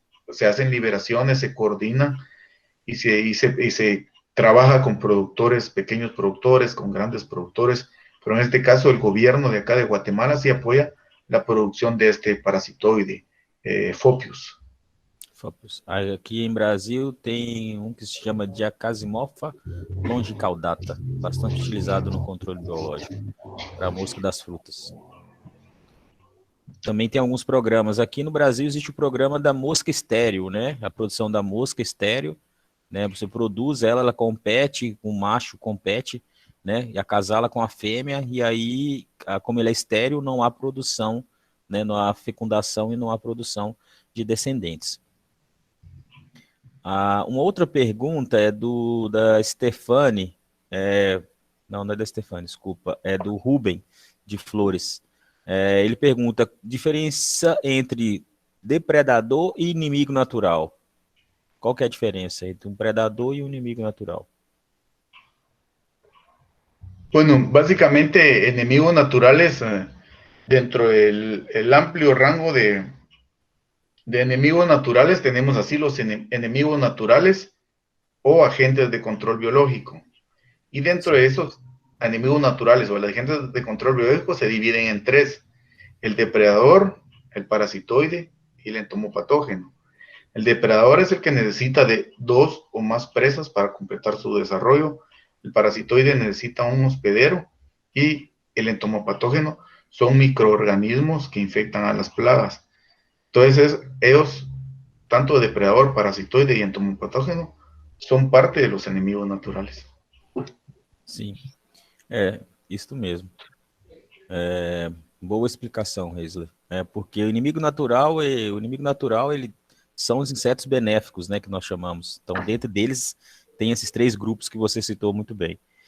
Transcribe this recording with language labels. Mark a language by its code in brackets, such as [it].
[es] se hacen liberaciones, se coordinan y se trabaja con productores, pequeños productores, con grandes productores, pero en este caso el gobierno de acá de Guatemala sí apoya la producción de este parasitoide, Fopius. [pt] Aqui em Brasil tem um que se chama Diacasimofa longicaudata, bastante utilizado no controle biológico para a mosca das frutas. Também tem alguns programas. Aqui no Brasil existe o programa da mosca estéreo, né? A produção da mosca estéreo, né? Você produz ela, ela compete, o macho compete, né? E acasala com a fêmea, e aí, como ele é estéreo, não há produção, né? Não há fecundação e não há produção de descendentes. Uma outra pergunta é da Stefane, não é da Stefane, desculpa, é do Ruben de Flores. Ele pergunta, diferença entre depredador e inimigo natural. Qual que é a diferença entre um predador e um inimigo natural? [es] Bueno, básicamente enemigos naturales, dentro del amplio rango de enemigos naturales, tenemos así los enemigos naturales o agentes de control biológico. Y dentro de esos enemigos naturales o agentes de control biológico se dividen en tres: el depredador, el parasitoide y el entomopatógeno. El depredador es el que necesita de 2 o más presas para completar su desarrollo. El parasitoide necesita un hospedero y el entomopatógeno son microorganismos que infectan a las plagas. Entonces, ellos, tanto depredador, parasitoide y entomopatógeno, son parte de los enemigos naturales. [pt] Sim, isso mesmo. Boa explicação, Heisler. Porque o inimigo natural, ele são os insetos benéficos, né, que nós chamamos. Então, dentro deles, tem esses 3 grupos que você citou muito bem.